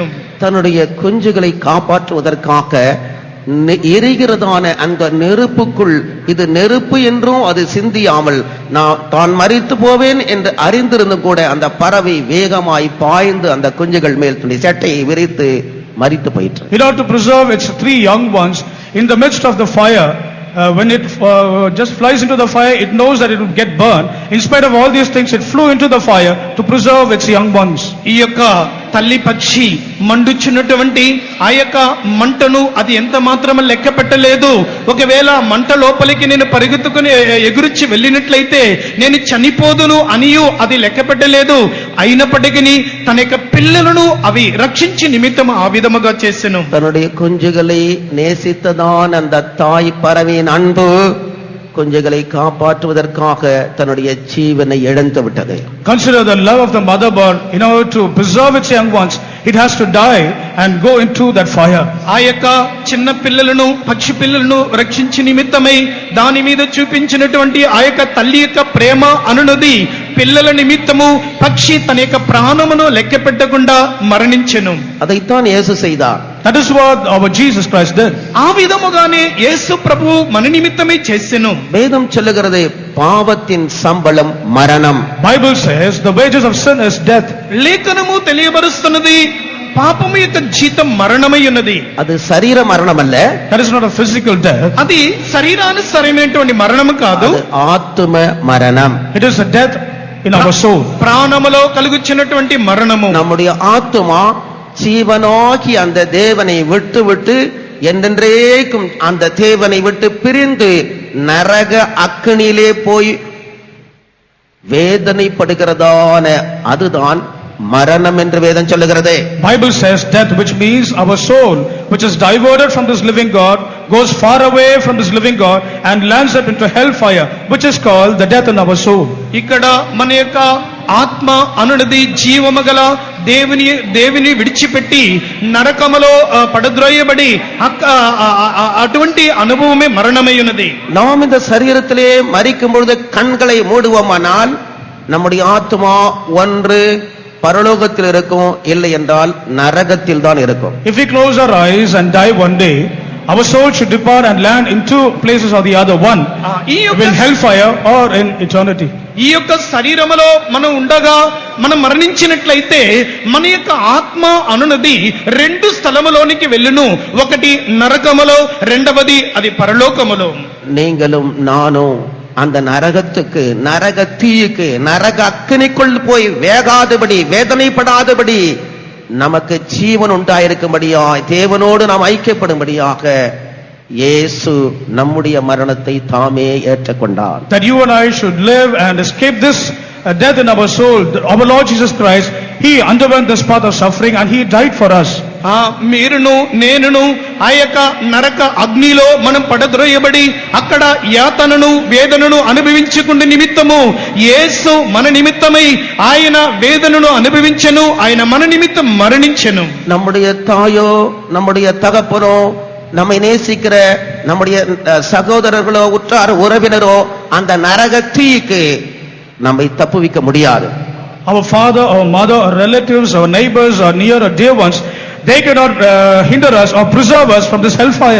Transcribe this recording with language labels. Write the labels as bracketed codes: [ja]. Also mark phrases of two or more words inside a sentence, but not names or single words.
[ta] தன்னுடைய குஞ்சுகளை காப்பாற்றுவதற்காக எரிகிறதான அந்த நெருப்புக்குள் இது நெருப்பு என்றும் அது சிந்தியாமல் தான் மரித்து போவேன் என்று அறிந்திருந்தும் கூட அந்த பறவை வேகமாய் பாய்ந்து அந்த குஞ்சுகள் மேல் தன்னுடைய சட்டையை விரித்து மரித்து போயிற்று. [en] In order to preserve its 3 young ones in the midst of the fire, when it just flies into the fire, it knows that it will get burned. In spite of all these things, it flew into the fire to preserve its young ones. [te] ఈ యొక్క తల్లి పక్షి మండుచున్నటువంటి ఆ యొక్క మంటను అది ఎంత మాత్రం లెక్క పెట్టలేదు. ఒకవేళ మంట లోపలికి నేను పరిగెత్తుకుని ఎగురుచి వెళ్ళినట్లయితే నేను చనిపోదును అనియు అది లెక్క పెట్టలేదు. అయినప్పటికీ తన యొక్క పిల్లలను అవి రక్షించి నిమిత్తం ఆ విధముగా చేసెను. [ta] தன்னுடைய குஞ்சுகளை நேசித்ததான் அந்த தாய் பறவையின் அன்பு குஞ்சுகளை காப்பாற்றுவதற்காக தன்னுடைய ஜீவனை இழந்து விட்டது. [en] Consider the love of the mother bird. In order to preserve its young ones, it has to die and go into that fire. [te] ఆ యొక్క చిన్న పిల్లలను పక్షి పిల్లలను రక్షించి నిమిత్తమై దాని మీద చూపించినటువంటి ఆ యొక్క తల్లి యొక్క ప్రేమ అనునది పిల్లల నిమిత్తము పక్షి తన యొక్క ప్రాణమును లెక్క పెట్టకుండా మరణించెను. [ta] அதைத்தான் இயேசு செய்தார். [en] That is what our Jesus Christ did. [te] ఆ విధముగానే యేసు ప్రభువు మన నిమిత్తమే చేసెను. [ta] வேதம் சொல்லுகிறது பாவத்தின் சம்பளம் மரணம். [en] Bible says the wages of sin is death. [te] లేఖనము తెలియబరుస్తున్నది పాపము యొక్క జీతం మరణమై ఉన్నది. [ta] அது சரீர மரணம் அல்ல. [en] That is not a physical death. [te] అది శరీరానుసరైనటువంటి మరణము కాదు. [ta] அது ஆத்தும மரணம். [en] It is a death in our soul. [te] ప్రాణములో కలుగుచున్నటువంటి మరణము. [ta] நம்முடைய ஆத்துமா ஜீவனாகி அந்த தேவனை விட்டு விட்டு என்றென்றைக்கும் அந்த தேவனை விட்டு பிரிந்து நரக அக்கினியிலே போய் வேதனைப்படுகிறதான அதுதான் மரணம் என்று வேதம் சொல்லுகிறது. [en] Bible says death, which means our soul, which is diverted from this living God, goes far away from this living God and lands up into hellfire, which is called the death in our soul. [te] ఇక్కడ మన యొక్క ఆత్మ అనునది జీవమగల దేవుని విడిచిపెట్టి నరకములో పడద్రోయబడి అటువంటి అనుభవమే మరణమై ఉన్నది. [ta] நாம் இந்த சரீரத்திலே மரிக்கும் பொழுது கண்களை மூடுவோமானால் நம்முடைய ஆத்மா ஒன்று பரலோகத்தில் இருக்கும், இல்லை என்றால் நரகத்தில் தான் இருக்கும். [en] If we close our eyes and die one day, our soul should depart and land in 2 places or the other, one in hellfire or in eternity. [te] ఈ యొక్క శరీరములో మనం ఉండగా మనం మరణించినట్లయితే మన యొక్క ఆత్మ అనునది 2 స్థలములోనికి వెళ్ళును. ఒకటి నరకములో, రెండవది అది పరలోకములో. [ta] நீங்களும் நானும் அந்த நரகத்துக்கு, நரக தீயுக்கு, நரக அக்கினிக்குள் போய் வேகாதபடி, வேதனைப்படாதபடி நமக்கு ஜீவன் உண்டாயிருக்கும்படியாய் தேவனோடு நாம் ஐக்கியப்படும்படியாக இயேசு நம்முடைய மரணத்தை தாமே ஏற்றுக்கொண்டார். [en] That you and I should live and escape this death in our soul. Our Lord Jesus Christ, He underwent this path of suffering and He died for us. [te] మీరును నేనును ఆ యొక్క నరక అగ్నిలో మనం పడద్రోయబడి అక్కడ యాతనను వేదనను అనుభవించుకునే నిమిత్తము యేసు మన నిమిత్తమై ఆయన వేదనను అనుభవించెను. ఆయన మన నిమిత్తం మరణించెను. [ta] நம்முடைய தாயோ, நம்முடைய தகப்பனோ, நம்மை நேசிக்கிற நம்முடைய சகோதரர்களோ, உற்றார் உறவினரோ அந்த நரக தீக்கு நம்மை தப்புவிக்க முடியாது. [en] Our father, our mother, our relatives, our neighbors, our near or dear ones, they cannot hinder us or preserve us from this hellfire.